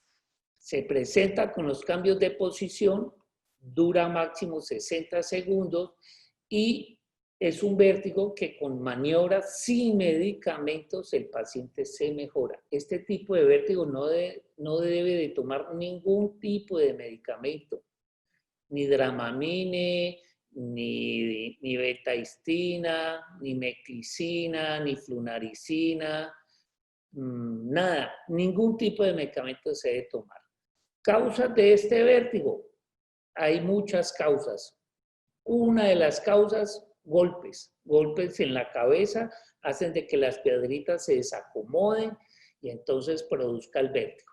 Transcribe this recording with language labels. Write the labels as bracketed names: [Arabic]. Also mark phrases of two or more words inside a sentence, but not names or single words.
[Spanish] Se presenta con los cambios de posición dura máximo 60 segundos y es un vértigo que con maniobras sin medicamentos el paciente se mejora. Este tipo de vértigo no debe de tomar ningún tipo de medicamento, ni Dramamine, ni betahistina, ni meclicina, ni flunaricina, nada, ningún tipo de medicamento se debe tomar. Causas de este vértigo. Hay muchas causas. Una de las causas, golpes. Golpes en la cabeza hacen de que las piedritas se desacomoden y entonces produzca el vértigo.